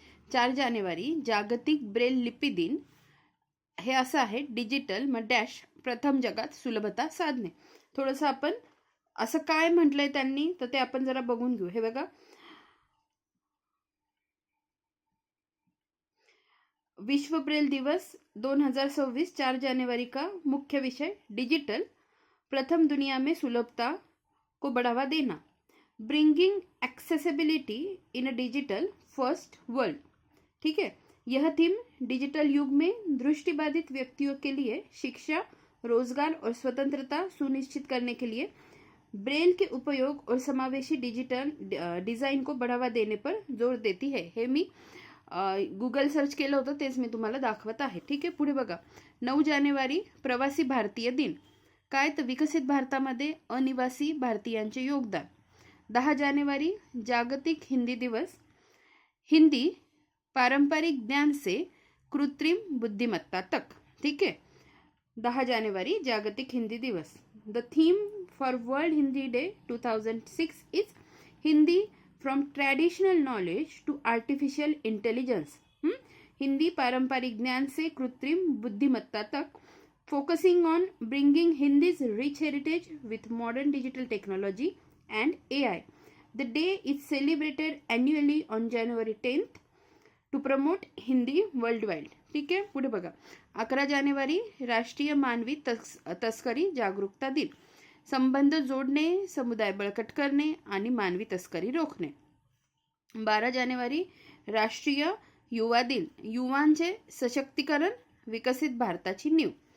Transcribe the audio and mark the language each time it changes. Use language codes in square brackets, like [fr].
[mr] 4 जानेवारी जागतिक ब्रेल लिपी दिन. हे असं आहे, डिजिटल मग डॅश प्रथम जगात सुलभता साधने. थोडंसं आपण असं काय म्हटलंय त्यांनी, तर ते आपण जरा बघून घेऊ. [hi] हे बघा, विश्व ब्रेल दिवस 2026 4 जनवरी का मुख्य विषय डिजिटल प्रथम दुनिया में सुलभता को बढ़ावा देना, [en] Bringing accessibility in a digital first world. [hi] ठीक है, यह थीम डिजिटल युग में दृष्टिबाधित व्यक्तियों के लिए शिक्षा, रोजगार और स्वतंत्रता सुनिश्चित करने के लिए ब्रेल के उपयोग और समावेशी डिजिटल डिझाईन को बढ़ावा देने पर जोर देती है. [mr] हे मी गुगल सर्च केलं होतं, तेच मी तुम्हाला दाखवत आहे. ठीक आहे, पुढे बघा, 9 जानेवारी प्रवासी भारतीय दिन. काय, तर विकसित भारतामध्ये अनिवासी भारतीयांचे योगदान. 10 जानेवारी जागतिक हिंदी दिवस. [hi] हिंदी पारंपरिक ज्ञान से कृत्रिम बुद्धिमत्ता तक. ठीक है, [mr] 10 जानेवारी जागतिक हिंदी दिवस. [en] The theme for world Hindi day 2006 is Hindi from traditional knowledge to artificial intelligence. [hi] Hindi पारंपरिक ज्ञान से कृत्रिम बुद्धिमत्ता तक, [en] Focusing on bringing Hindi's rich heritage with modern digital technology and AI. The day is celebrated annually on January 10th to promote Hindi worldwide. [mr] ठीक आहे, पुढे बघा, 11 जानेवारी राष्ट्रीय मानवी तस्करी जागरूकता दिन. संबंध जोडणे, समुदाय बळकट करणे आणि मानवी तस्करी रोखणे. 12 जानेवारी राष्ट्रीय युवा दिन, युवांचे सशक्तीकरण, विकसित भारताची नीव.